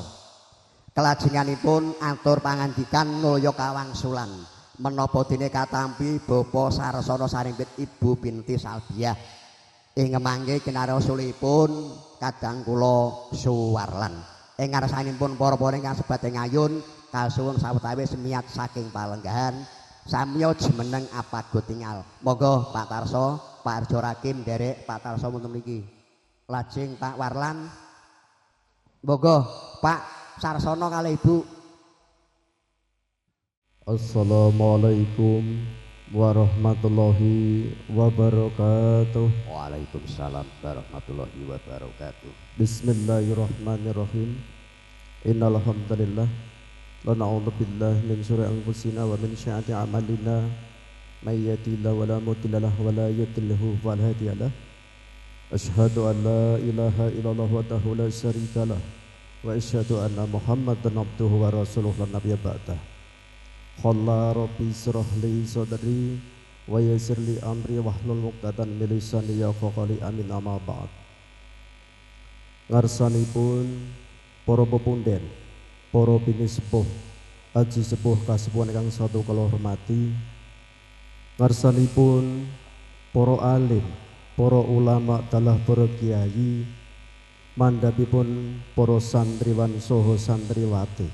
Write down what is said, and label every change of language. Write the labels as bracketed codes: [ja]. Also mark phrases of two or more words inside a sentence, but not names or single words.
[jv] Kelajenganipun atur pangandikan mulya kawangsulan menapa dene katampi Bapak Sarsana Sarimpit Ibu binti Salbiah ing mangke kinarya sulihipun kadang kula suwarlan ing ngarsanipun para-para ingkang sebat ing ayun kasuwun sawetawis semiat saking palenggahan Samya jemeneng apa go tinggal. Monggo Pak Tarso, Pak Arjo Rakim nderek Pak Tarso wonten mriki. Lajeng Pak Warlan. Monggo Pak Sarsono kalih Ibu. [ar] السلام عليكم ورحمة الله وبركاته. وعليكم السلام ورحمة الله وبركاته. بسم الله الرحمن الرحيم. إن الحمد لله ونعوذ بالله من شرور أنفسنا ومن سيئات أعمالنا. من يهده الله فلا مضل له ومن يضلل فلا هادي له. أشهد أن لا إله إلا الله وحده لا شريك له وأشهد أن محمدا عبده ورسوله لا نبي بعده. قال رب اشرح لي صدري ويسر لي أمري واحلل عقدة من لساني يفقهوا قولي آمين أما بعد. [jv] Ngarsanipun para pepunden, para bini sepuh, aji sepuh kasepuhan ingkang satu kula hormati. Ngarsanipun para alim, para ulama dalah para kiai, mandhapipun para santriwan saha santriwati.